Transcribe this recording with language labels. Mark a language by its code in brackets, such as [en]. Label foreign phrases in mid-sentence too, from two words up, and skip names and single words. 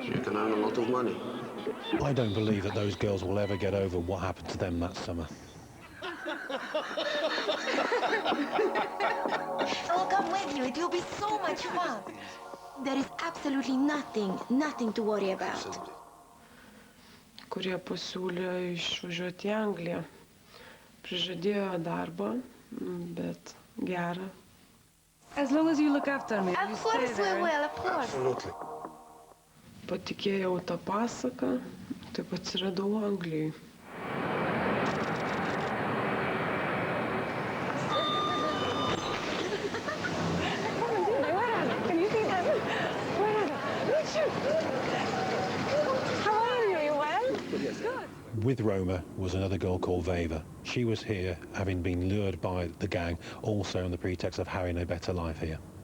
[en] You can earn a lot of money. I don't believe that those girls will ever get over what happened to them that summer. I'll come with you. It will be so much fun. There is absolutely nothing to worry about. [lt] Kurie pasiūlė išvažiuoti į Angliją. Prižadėjo darbą, bet gerą. [en] As long as you look after me. Of course we will, of course. Absolutely. [lt] Patikėjau tą pasaką, taip atsiradau Anglijai. [en] Can you see them? Where are they? Look, how are you? You well? Good. With Roma was another girl called Veva. She was here, having been lured by the gang, also on the pretext of having a better life here.